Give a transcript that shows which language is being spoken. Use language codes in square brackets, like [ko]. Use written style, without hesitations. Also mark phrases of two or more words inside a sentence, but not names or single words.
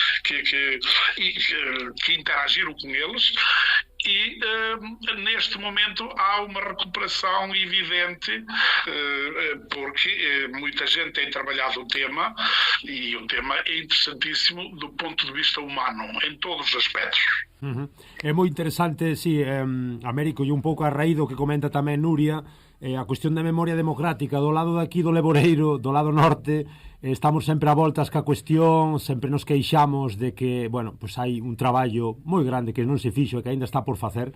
[pt] Que interagiram com eles, e neste momento há uma recuperação evidente, porque muita gente tem trabalhado o tema, e o tema é interessantíssimo do ponto de vista humano, em todos os aspectos. [gl] É moi interesante, sí, Américo, e un pouco a raíz do que comenta tamén Nuria, a cuestión da memoria democrática do lado daqui do Leboreiro, do lado norte, estamos sempre a voltas ca cuestión, sempre nos queixamos de que, bueno, pois hai un traballo moi grande que non se fixo e que aínda está por facer.